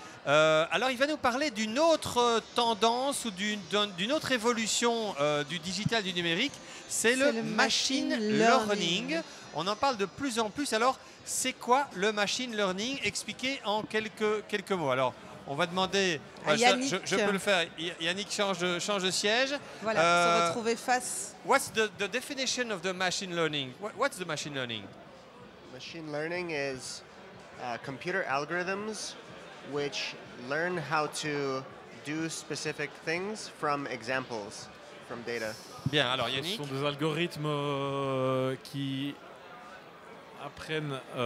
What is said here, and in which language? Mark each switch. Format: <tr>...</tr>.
<fr>Alors, il va nous parler d'une autre tendance ou d'une autre évolution du digital, du numérique. C'est le machine learning. On en parle de plus en plus. Alors, c'est quoi le machine learning? Expliquez en quelques mots. Alors, on va demander. À Yannick. Je peux le faire. Yannick change de siège. Voilà, se retrouver face.</fr> <en>What's the definition of the machine learning? What's the machine learning? Machine learning is computer algorithms which learn how to do specific things from examples, from data.</en> <fr>Bien, alors Ce Yannick. sont des algorithmes qui apprennent.</fr>